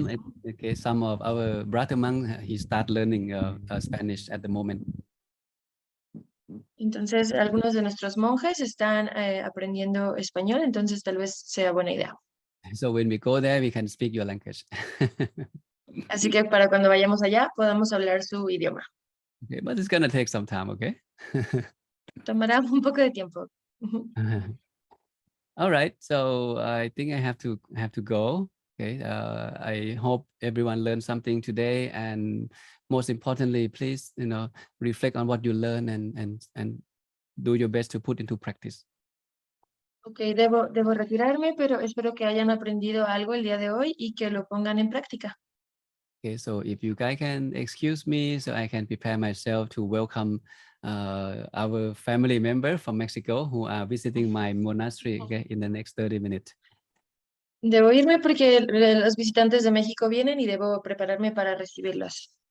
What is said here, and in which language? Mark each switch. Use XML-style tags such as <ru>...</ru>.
<en>meantime, okay, some of our brother monk, he start learning Spanish at the moment.</en> <es>Entonces, algunos de nuestros monjes están aprendiendo español, entonces tal vez sea buena idea.</es> <en>So when we go there, we can speak your language.</en> <es>Así que para cuando vayamos allá, podamos hablar su idioma.</es> <en>Okay, but it's gonna take some time, okay?</en> <es>Tomará un poco de tiempo.</es> <en>All right, so I think I have to go. Okay, I hope everyone learned something today, and most importantly, please, reflect on what you learn and do your best to put into practice.</en> <es>Ok, debo retirarme, pero espero que hayan aprendido algo el día de hoy y que lo pongan en práctica.</es> <en>Okay, so if you guys can excuse me, so I can prepare myself to welcome our family member from Mexico who are visiting my monastery, okay, in the next 30 minutes.</en> <es>Debo irme porque los visitantes de México vienen y debo prepararme para recibirlos.</es>